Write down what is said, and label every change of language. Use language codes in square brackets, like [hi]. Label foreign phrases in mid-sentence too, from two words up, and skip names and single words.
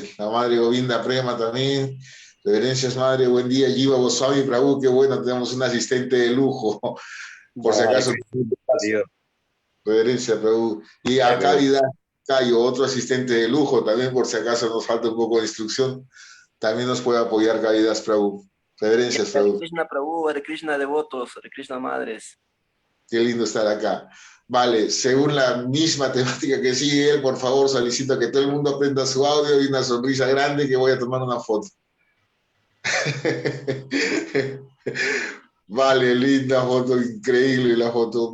[es] La madre Govinda Prema también. Reverencias, madre, buen día. Jiva Goswami Prabhu, qué bueno, tenemos un asistente de lujo, por si Hare acaso. Krishna, Dios. Reverencia, Prabhu. Y a Jai Prabhu. Caridad Cayo, otro asistente de lujo, también por si acaso nos falta un poco de instrucción. También nos puede apoyar Caridad Prabhu. Reverencias, Hare Prabhu. Krishna Prabhu, Hare Krishna devotos, Hare Krishna madres. Qué lindo estar acá. Vale, según la misma temática que sigue él, por favor, solicito que todo el mundo prenda su audio y una sonrisa grande que voy a tomar una foto. Vale, linda foto, increíble la foto.